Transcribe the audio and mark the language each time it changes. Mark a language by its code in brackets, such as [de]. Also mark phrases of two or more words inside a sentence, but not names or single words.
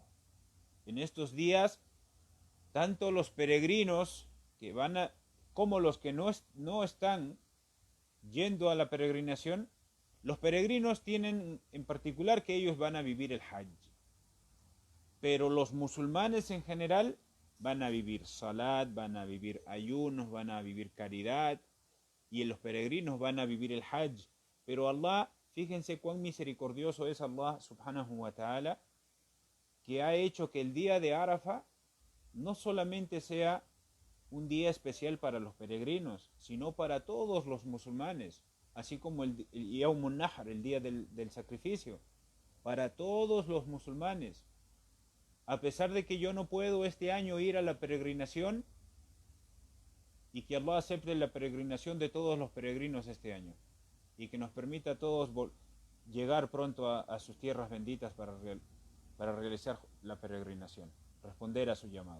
[es] En estos días, tanto los peregrinos que van como los que no están yendo a la peregrinación, los peregrinos tienen en particular que ellos van a vivir el hajj. Pero los musulmanes en general van a vivir salat, van a vivir ayunos, van a vivir caridad, y los peregrinos van a vivir el hajj. Pero Allah, fíjense cuán misericordioso es Allah [ar] سبحانه وتعالى, [es] que ha hecho que el día de Arafa no solamente sea un día especial para los peregrinos, sino para todos los musulmanes, así como el [ar] يوم النحر, [es] el día del sacrificio, para todos los musulmanes. A pesar de que yo no puedo este año ir a la peregrinación, y que Allah acepte la peregrinación de todos los peregrinos este año, y que nos permita a todos llegar pronto a sus tierras benditas para realizar la peregrinación, responder a su llamado.